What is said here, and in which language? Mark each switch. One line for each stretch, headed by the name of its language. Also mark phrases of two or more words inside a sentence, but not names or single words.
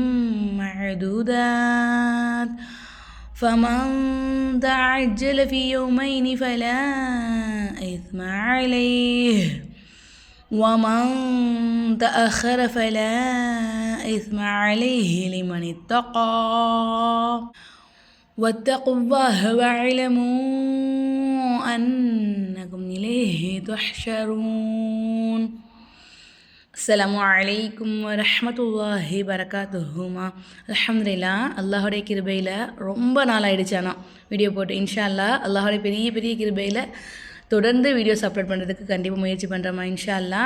Arabic: معدودات فمن تعجل في يومين فلا إثم عليه ومن تأخر فلا إثم عليه لمن اتقى واتقوا الله واعلموا أنكم إليه تحشرون. السلام عليكم ورحمة الله وبركاته.
Tamil: அல்ஹம்துலில்லாஹ், அல்லாஹுடைய கிருபையில் ரொம்ப நாள் ஆயிடுச்சு ஆனால் வீடியோ போட்டு.
Arabic: إن شاء الله
Tamil: அல்லாஹுடைய பெரிய பெரிய கிருபையில் தொடர்ந்து
English: videos upload
Tamil: பண்ணுறதுக்கு கண்டிப்பாக முயற்சி பண்ணுறோமா
Arabic: إن شاء الله.